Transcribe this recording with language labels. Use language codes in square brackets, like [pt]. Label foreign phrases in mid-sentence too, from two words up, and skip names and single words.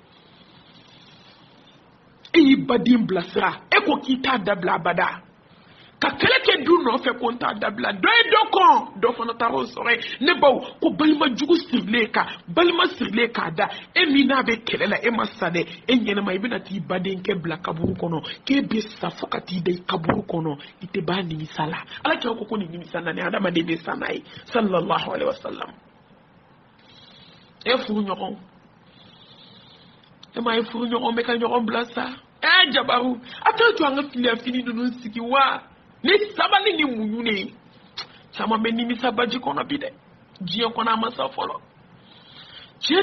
[bm] e y'i baden bilasira e ko k'i t'a dabila abada ka kɛlɛ kɛ du nɔfɛ ko n t'a dabila dɔ ye dɔ kɔn dɔ fana taara o sɔrɔ ye ne baw ko balimajugu sirilen kan balima sirilen k'a da e min n'a bɛ kɛlɛ la e ma sa dɛ e ɲɛnama i bɛna t'i badenkɛ bila kaburu kɔnɔ k'e bɛ sa fo ka t'i da i kaburu kɔnɔ i tɛ b'a nimisa la ala kira ko nin nimisa na ni adamaden bɛ sa n'a ye [ar] صلى الله عليه وسلم [bm] e furu ɲɔgɔn e ma ye furu ɲɔgɔn bɛ ka ɲɔgɔn bila sa jabaru a t'a to an ka filiya fini ninnu sigi wa ni sabali ni muɲu ne caman bɛ nimisa baji kɔnɔ bi dɛ diɲɛ kɔnɔ a ma sa fɔlɔ cɛ